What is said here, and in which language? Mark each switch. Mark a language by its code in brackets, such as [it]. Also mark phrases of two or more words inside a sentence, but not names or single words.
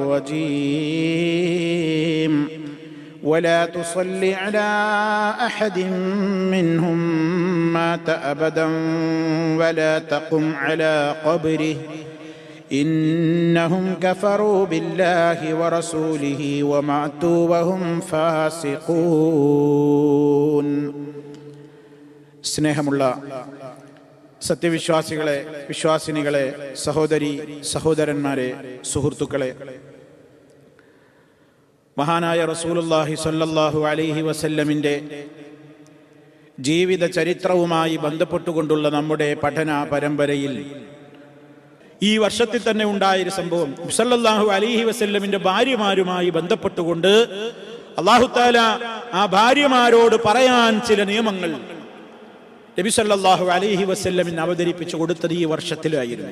[ar] الرجيم ولا تصل على أحد منهم مات أبدا ولا تقم على قبره إنهم كفروا بالله ورسوله وماتوا وهم فاسقون. [ml] സ്നേഹമുള്ള സത്യവിശ്വാസികളെ, വിശ്വാസിനികളെ, സഹോദരി സഹോദരന്മാരെ, സുഹൃത്തുക്കളെ, മഹാനായ റസൂലുള്ളാഹി [ar] صلى الله عليه [ml] വസല്ലമിൻ്റെ ജീവിത ചരിത്രവുമായി ബന്ധപ്പെട്ടുകൊണ്ടുള്ള നമ്മുടെ പഠന പരമ്പരയിൽ ഈ വർഷത്തിൽ തന്നെ ഉണ്ടായൊരു സംഭവം, [ar] صلى الله عليه وسلم [ml] ഭാര്യമാരുമായി ബന്ധപ്പെട്ടുകൊണ്ട് [ar] الله تعالى [ml] ആ ഭാര്യമാരോട് പറയാൻ ചില നിയമങ്ങൾ നബി [ar] صلى الله عليه وسلم [ml] അവതരിപ്പിച്ചു കൊടുത്തത് ഈ വർഷത്തിലായിരുന്നു.